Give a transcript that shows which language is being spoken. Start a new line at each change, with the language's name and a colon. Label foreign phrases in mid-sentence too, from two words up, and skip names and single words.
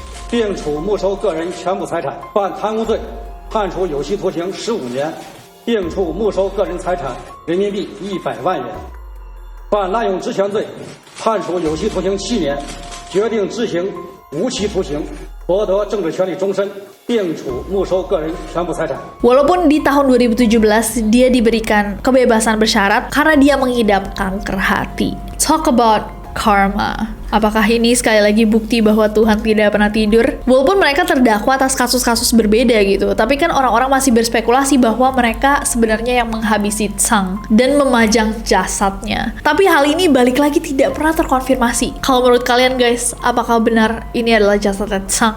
Chinese: 并处没收个人全部财产；犯贪污罪，判处有期徒刑15年，并处没收个人财产人民币100万元；犯滥用职权罪，判处有期徒刑7年，决定执行无期徒刑，夺得政治权利终身，并处没收个人全部财产。
Indonesian: Walaupun di tahun 2017 dia diberikan kebebasan bersyarat karena dia mengidap kanker hati.
English: Talk about karma.
Indonesian: Apakah ini sekali lagi bukti bahwa Tuhan tidak pernah tidur? Walaupun mereka terdakwa atas kasus-kasus berbeda gitu, tapi kan orang-orang masih berspekulasi bahwa mereka sebenarnya yang menghabisi Chang dan memajang jasadnya. Tapi hal ini balik lagi tidak pernah terkonfirmasi. Kalau menurut kalian guys, apakah benar ini adalah jasadnya Chang?